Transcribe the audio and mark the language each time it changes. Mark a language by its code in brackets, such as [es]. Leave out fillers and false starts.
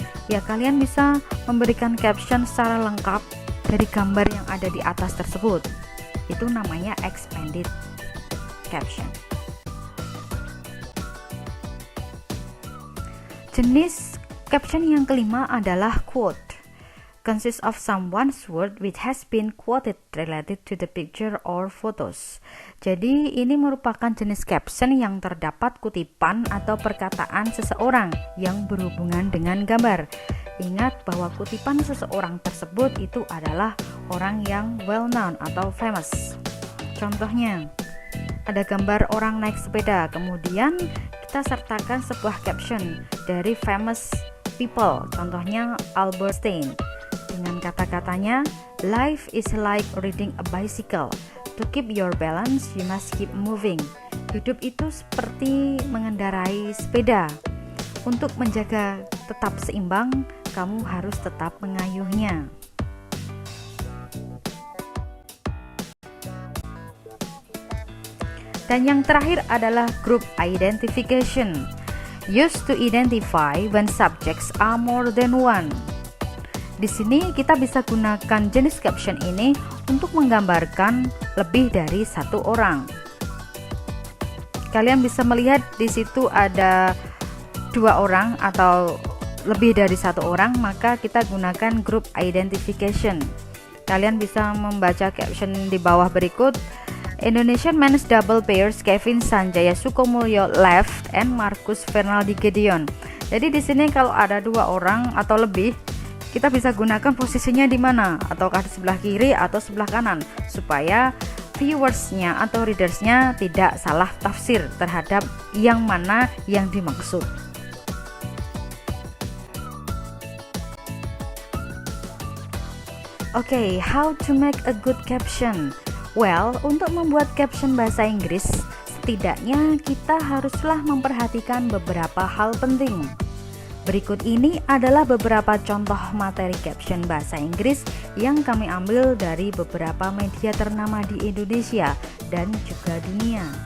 [id] Ya, kalian bisa memberikan caption secara lengkap dari gambar yang ada di atas tersebut. Itu namanya expanded caption. Jenis caption yang kelima adalah quote. [en] Consists of someone's word which has been quoted related to the picture or photos. [id] Jadi ini merupakan jenis caption yang terdapat kutipan atau perkataan seseorang yang berhubungan dengan gambar. Ingat bahwa kutipan seseorang tersebut itu adalah orang yang well known atau famous. Contohnya, ada gambar orang naik sepeda, kemudian kita sertakan sebuah caption dari famous people, contohnya Albert Einstein. Dengan kata-katanya, [en] life is like riding a bicycle. To keep your balance, you must keep moving. [id] Hidup itu seperti mengendarai sepeda. Untuk menjaga tetap seimbang, kamu harus tetap mengayuhnya. Dan yang terakhir adalah group identification. [en] Used to identify when subjects are more than one. [id] Di sini kita bisa gunakan jenis caption ini untuk menggambarkan lebih dari satu orang. Kalian bisa melihat di situ ada dua orang atau lebih dari satu orang, maka kita gunakan group identification. Kalian bisa membaca caption di bawah berikut. [en] Indonesian men's double pairs Kevin Sanjaya Sukomulyo left and Marcus Fernaldi Gideon. [id] Jadi di sini kalau ada dua orang atau lebih, kita bisa gunakan posisinya di mana, ataukah di sebelah kiri atau sebelah kanan, supaya viewersnya atau readersnya tidak salah tafsir terhadap yang mana yang dimaksud. [en] Oke, how to make a good caption? [id] Well, untuk membuat caption bahasa Inggris, setidaknya kita haruslah memperhatikan beberapa hal penting. Berikut ini adalah beberapa contoh materi caption bahasa Inggris yang kami ambil dari beberapa media ternama di Indonesia dan juga dunia.